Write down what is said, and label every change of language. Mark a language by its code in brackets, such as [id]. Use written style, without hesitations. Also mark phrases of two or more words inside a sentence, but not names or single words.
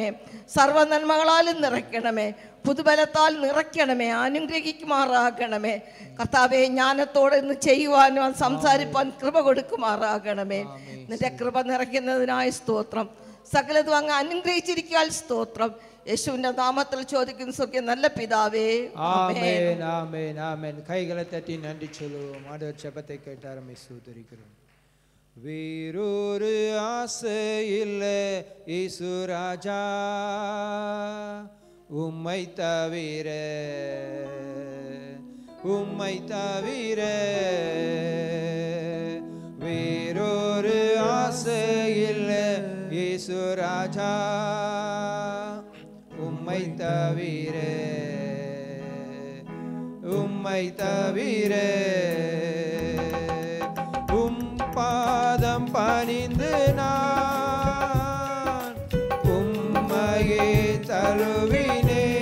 [ml] സർവ്വ നന്മകളാലും നിറയ്ക്കണമേ. പുതുബലത്താൽ നിറയ്ക്കണമേ. അനുഗ്രഹിക്കുമാറാകണമേ. കർത്താവെ ജ്ഞാനത്തോടെ ഇന്ന് ചെയ്യുവാനും സംസാരിപ്പാൻ കൃപ കൊടുക്കുമാറാകണമേ. നിന്റെ കൃപ നിറയ്ക്കുന്നതിനായി സ്തോത്രം. സകലതും അങ്ങ് അനുഗ്രഹിച്ചിരിക്കാൻ സ്തോത്രം. യേശുവിന്റെ നാമത്തിൽ ചോദിക്കുന്ന സ്വർഗ്ഗീയ നല്ല പിതാവേ, [ta] ஆமென் ஆமென் ஆமென். கைகளை தட்டி நன்றி சொல்லுவோம். ஆண்டவர் ஜெபத்தை கேட்டார். ஸ்தோத்திரிக்கிறோம். வேறொரு ஆசை இல்லை இயேசு ராஜா, உம்மை தவிர உம்மை தவிர வேறொரு ஆசை இல்லை இயேசு ராஜா, உம்மை தவிர உம்மை தவிர உம் பாதம் பணிந்து நான் உம்மையே தழுவினே.